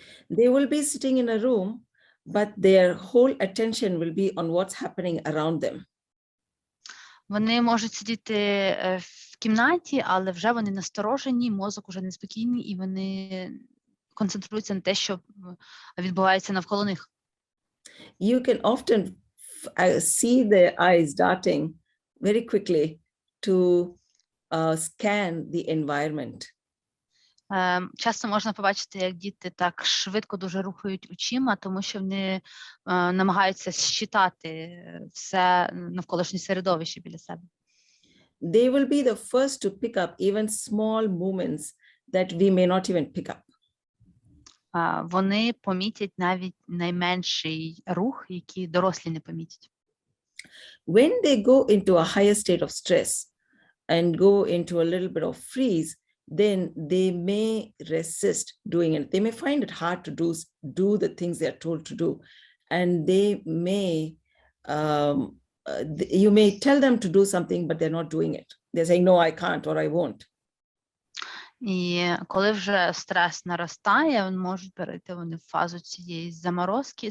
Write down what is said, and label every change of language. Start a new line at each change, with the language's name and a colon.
English: They will be sitting in a room, but their whole attention will be on what's happening around them.
Ukrainian: Вони можуть сидіти в кімнаті, але вже вони насторожені, мозок уже неспокійний, і вони концентруються на те, що відбувається навколо них.
English: You can often see their eyes darting very quickly to scan the environment.
Ukrainian: Часто можна побачити, як діти так швидко дуже рухають очима, тому що вони намагаються считати все навколишнє середовище біля себе.
English: They will be the first to pick up even small movements that we may not even pick up.
Ukrainian: Вони помітять навіть найменший рух, який дорослі не помітять.
English: When they go into a higher state of stress and go into a little bit of freeze, then they may resist doing it. They may find it hard to do the things they are told to do. And they may, you may tell them to do something, but they're not doing it. They're saying, no, I can't, or I won't.
Ukrainian: І коли вже стрес наростає, вони можуть перейти в фазу цієї заморозки.